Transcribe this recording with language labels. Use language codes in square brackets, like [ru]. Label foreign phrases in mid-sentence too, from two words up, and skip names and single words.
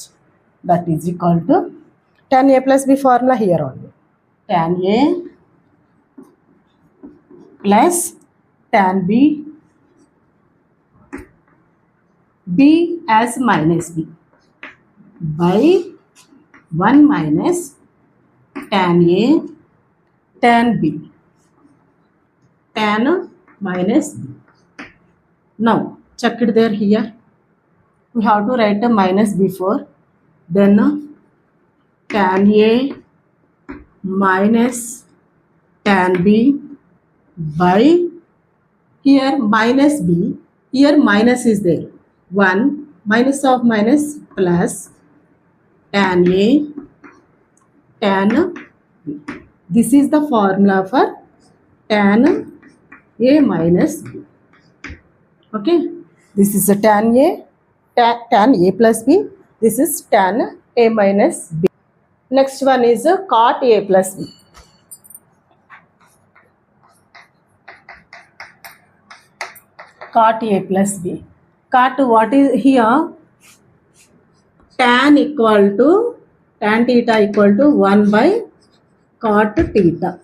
[en] That is equal to tan A plus B formula here only. Tan A plus tan B, B as minus B, by 1 minus tan A tan B, tan minus B. Now check it there here. We have to write a minus before, then tan A minus tan B by, here minus B, here minus is there, 1 minus of minus plus tan A tan B. This is the formula for tan A minus B. Okay, this is a tan A, tan A plus B. This is tan A minus B. Next one is a cot A plus B. Cot A plus B. Cot, what is here? Tan theta equal to 1 by cot theta.